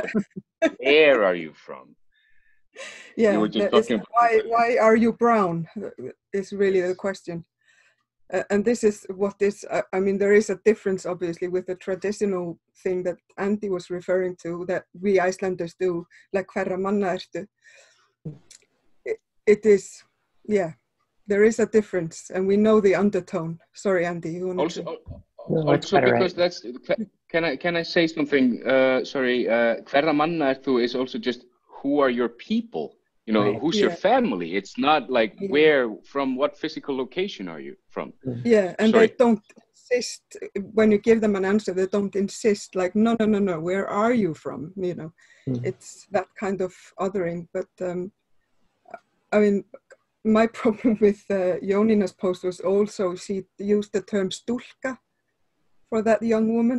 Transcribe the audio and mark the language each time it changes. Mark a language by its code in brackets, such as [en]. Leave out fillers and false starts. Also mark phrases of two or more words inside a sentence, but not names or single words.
[en] where are you from? Yeah, You were just talking about why are you brown is really the question. And this is what this, I mean, there is a difference obviously with the traditional thing that Andie was referring to, that we Icelanders do, like [is] hverra manna ertu. [en] It is, yeah, there is a difference, and we know the undertone. Sorry, Andie, you wanted to... Also because that's, can I say something? Sorry, [is] hverra manna ertu [en] is also just who are your people? You know, who's your family? It's not like where, from what physical location are you from? Yeah, and they don't insist, when you give them an answer, they don't insist like, no, where are you from? You know, it's that kind of othering. But I mean, my problem with Jónína's post was also she used the term stúlka for that young woman.